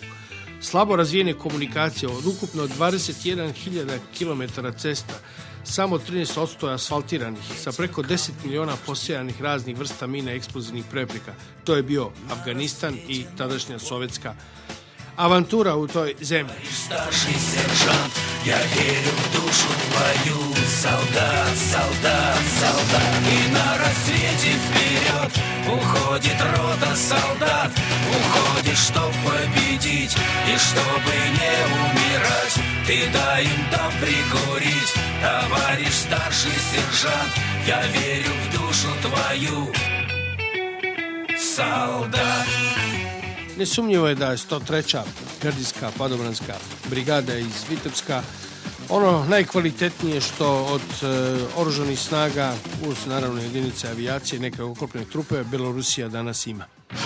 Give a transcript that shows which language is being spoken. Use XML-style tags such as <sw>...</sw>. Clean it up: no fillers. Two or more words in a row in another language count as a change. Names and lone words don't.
<sr>Slabo razvijene komunikacije od ukupno 21.000 km cesta, samo 13% asfaltiranih, sa preko 10 miliona posejanih raznih vrsta mina eksplozivnih prepreka. To je bio Afganistan i tadašnja sovjetska avantura u toj zemlji.</sr> <ru>Старший сержант, я верю в душу твою, солдат, солдат, солдат. И на рассвете вперед уходит рота солдат, уходит, чтоб победить и чтобы не умирать. Ты дай им там прикурить, товарищ старший сержант, я верю в душу твою, солдат.</ru> <sr>Nesumnjivo je da je 103. gardijska padobranska brigada iz Vitebska ono najkvalitetnije što od oružanih snaga uz naravno jedinice avijacije, neke oklopne trupe, Belorusija danas ima.</sr>